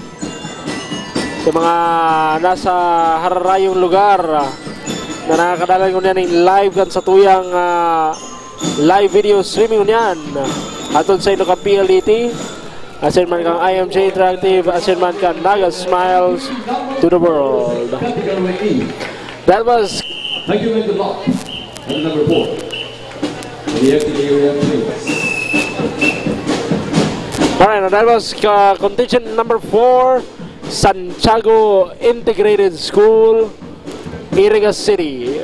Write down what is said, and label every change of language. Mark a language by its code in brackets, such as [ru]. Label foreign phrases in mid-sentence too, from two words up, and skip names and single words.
[bik] Sa mga nasa hararayong lugar na nakakadalan ko niyan yung live kan sa tuyang [en] live video streaming [bik] niyan atun sa inyo ka PLDT asin man kang IMJ Interactive asin man kang Naga Smiles to the World. [en] That was Thank you and good luck. And number 4. The area, please. Alright, that was contingent number 4, Santiago Integrated School, Iriga City.